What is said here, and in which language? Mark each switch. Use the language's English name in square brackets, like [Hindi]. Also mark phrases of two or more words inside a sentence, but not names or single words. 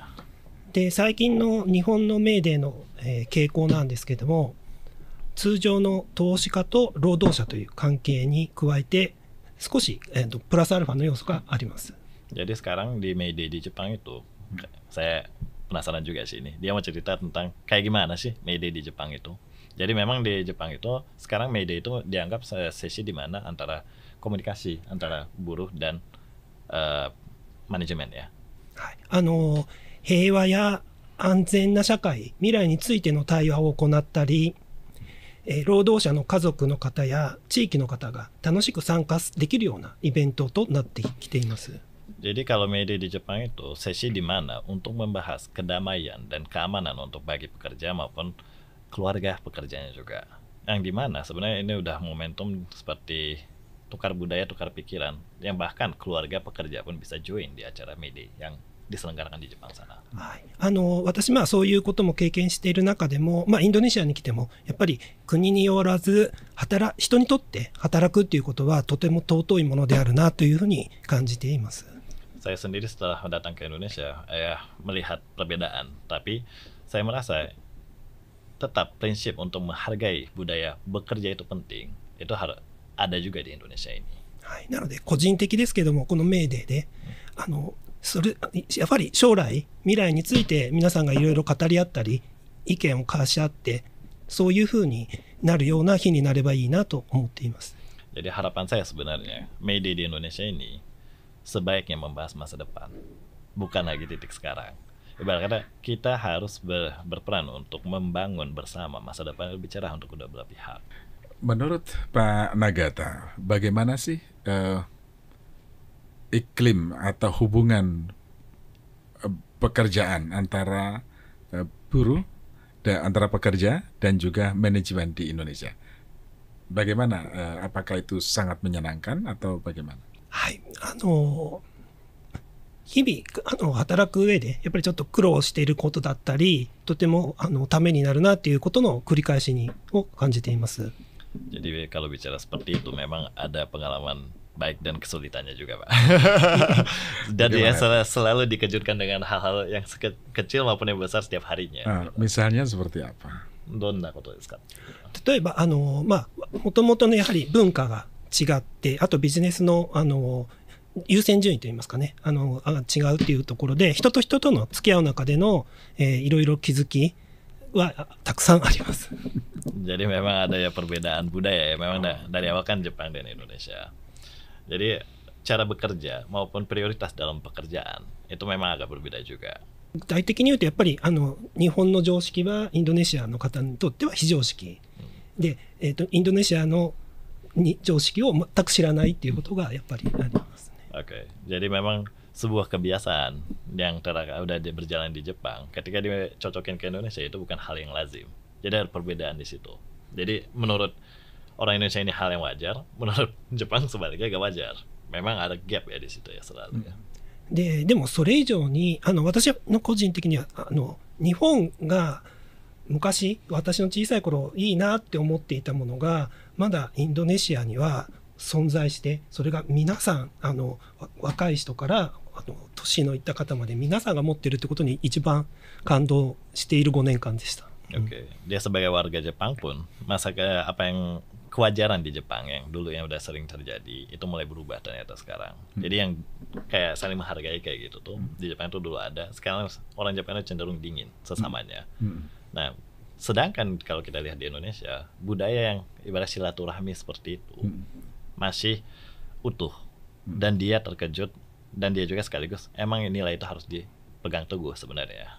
[Japanese] で、最近の日本のメーデーの、傾向なんですけども、通常の投資家と労働者という関係に加えて、少し、プラスアルファの要素があります。 [Indonesian] Jadi sekarang di May Day di Jepang itu, saya penasaran juga sih ini. Dia mau cerita tentang kayak gimana sih May Day di Jepang itu. Jadi memang di Jepang itu sekarang May Day itu dianggap sesi di mana antara komunikasi antara buruh dan manajemen ya. [Japanese] はい、平和や安全な社会、未来についての対話を行ったり、労働者の家族の方や地域の方が楽しく参加できるようなイベントとなってきています。 [Indonesian] Jadi kalau May Day di Jepang itu sesi di mana untuk membahas kedamaian dan keamanan untuk bagi pekerja maupun keluarga pekerjanya juga. Yang di mana sebenarnya ini udah momentum seperti tukar budaya, tukar pikiran, yang bahkan keluarga pekerja pun bisa join di acara May Day yang diselenggarakan di Jepang sana. [Japanese] はい、私、そういうことも経験している中でも、インドネシアに来てもやっぱり国によらず人にとって働くっていうことはとても尊いものであるなというふうに感じています。 [Indonesian] Saya sendiri setelah datang ke Indonesia, melihat perbedaan, tapi saya merasa tetap prinsip untuk menghargai budaya bekerja itu penting. Itu harus ada juga di Indonesia ini. [Japanese] はい、なので個人的ですけども、このメーデーでやっぱり将来未来について皆さんがいろいろ語り合ったり意見を交わし合って、そういうふうになるような日になればいいなと思っています。 [Indonesian] Jadi harapan saya sebenarnya May Day di Indonesia ini sebaiknya membahas masa depan, bukan lagi titik sekarang. Ibarat kata kita harus berperan untuk membangun bersama masa depan yang lebih cerah untuk kedua belah pihak. Menurut Pak Nagata, bagaimana sih iklim atau hubungan pekerjaan antara buruh antara pekerja dan juga manajemen di Indonesia? Bagaimana? Apakah itu sangat menyenangkan atau bagaimana? [Japanese] はい、日々働く上でやっぱりちょっと苦労していることだったり、とてもためになるなっていうことの繰り返しを感じています。 [Indonesian] Jadi kalau bicara seperti itu memang ada pengalaman baik dan kesulitannya juga, Pak. Dan dia selalu dikejutkan dengan hal-hal yang kecil maupun yang besar setiap harinya. Misalnya seperti apa? [Japanese] どんなことですか? 例えばもともとのやはり文化が違って、あとビジネスの優先順位といいますかね、違うっていうところで、人と人との付き合う中でのいろいろ気づきはたくさんあります。 [Indonesian] Jadi memang ada ya perbedaan budaya ya, memang dari awal kan Jepang dan Indonesia. Jadi cara bekerja maupun prioritas dalam pekerjaan itu memang agak berbeda juga. [Japanese] 具体的に言うとやっぱり日本の常識はインドネシアの方にとっては非常識で、インドネシアの常識を全く知らないっていうことがやっぱりありますね。 [Indonesian] Oke, jadi memang sebuah kebiasaan yang udah berjalan di Jepang, ketika dicocokin ke Indonesia itu bukan hal yang lazim. Jadi ada perbedaan di situ. Jadi menurut orang Indonesia ini hal yang wajar, menurut Jepang sebaliknya gak wajar. Memang ada gap ya di situ ya selalu ya. [Japanese] でもそれ以上に私の個人的には日本が昔私の小さい頃いいなって思っていたものがまだインドネシアには存在して、それが皆さん若い人から年のいった方まで皆さんが持ってるってことに一番感動している5年間でした。 [Indonesian] Oke. Dia sebagai warga Jepang pun masa apa yang kewajaran di Jepang yang dulu yang udah sering terjadi itu mulai berubah ternyata sekarang. Jadi yang kayak saling menghargai kayak gitu tuh di Jepang tuh dulu ada. Sekarang orang Jepang itu cenderung dingin sesamanya. Nah, sedangkan kalau kita lihat di Indonesia, budaya yang ibarat silaturahmi seperti itu masih utuh dan dia terkejut dan dia juga sekaligus emang nilai itu harus dipegang teguh sebenarnya.